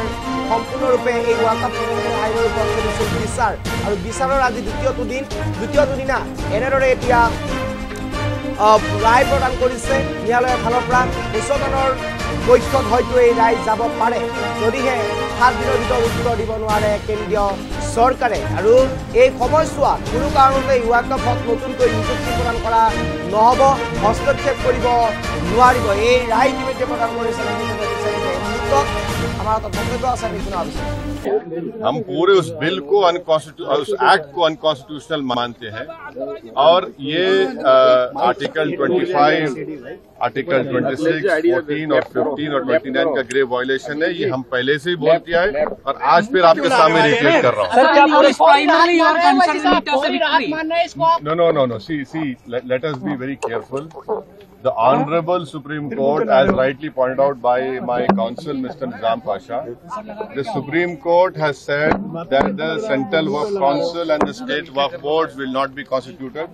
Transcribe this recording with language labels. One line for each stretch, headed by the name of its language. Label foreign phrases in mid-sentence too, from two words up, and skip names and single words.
Assamese: সম্পূৰ্ণৰূপে এই ওয়াকফ সংশোধনী আইনৰ ওপৰত চলিছিল বিচাৰ আৰু বিচাৰৰ আজি দ্বিতীয়টো দিনা এনেদৰে এতিয়া ৰায় প্ৰদান কৰিছে ন্যায়ালয়ৰ ফালৰ পৰা মুছলমানৰ পক্ষত হয়তো এই ৰায় যাব পাৰে যদিহে 7 দিনৰ ভিতৰত উত্তৰ দিব নোৱাৰে কেন্দ্ৰীয় চৰকাৰে আৰু এই সময়ছোৱাত কোনো কাৰণতে ওয়াকফত নতুনকৈ নিযুক্তি প্ৰদান কৰা নহ'ব হস্তক্ষেপ কৰিব নোৱাৰিব এই ৰায় ইতিমধ্যে প্ৰদান কৰিছে
Hindi: हम पूरे उस बिल को उस एक्ट को अनकॉन्स्टिट्यूशनल मानते हैं और ये आर्टिकल 25, आर्टिकल 26, 14 और 15 और 29 का
English: grave violation
Hindi: है। ये हम पहले से ही बोल दिया है और आज फिर आपके सामने रिपीट कर रहा हूँ।
English: No. See, let us be very careful. The Honorable Supreme Court, as rightly pointed out by my counsel, Mr. Nizam Pasha, the Supreme Court has said that the Central Waqf Council and the State Waqf Boards will not be constituted.